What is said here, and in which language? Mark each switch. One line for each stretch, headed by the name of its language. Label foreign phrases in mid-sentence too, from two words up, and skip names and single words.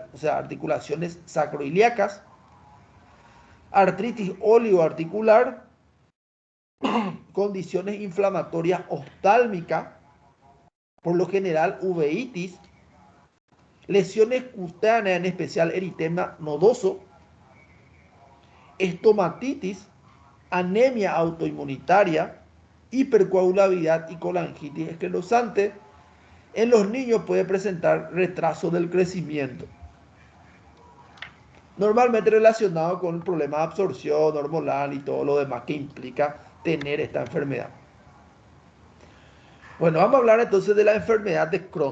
Spanish: o sea, articulaciones sacroiliacas, artritis olioarticular, condiciones inflamatorias oftálmicas, por lo general uveitis, lesiones cutáneas, en especial eritema nodoso, estomatitis, anemia autoinmunitaria, hipercoagulabilidad y colangitis esclerosante. En los niños puede presentar retraso del crecimiento, normalmente relacionado con el problema de absorción hormonal y todo lo demás que implica tener esta enfermedad. Bueno, vamos a hablar entonces de la enfermedad de Crohn.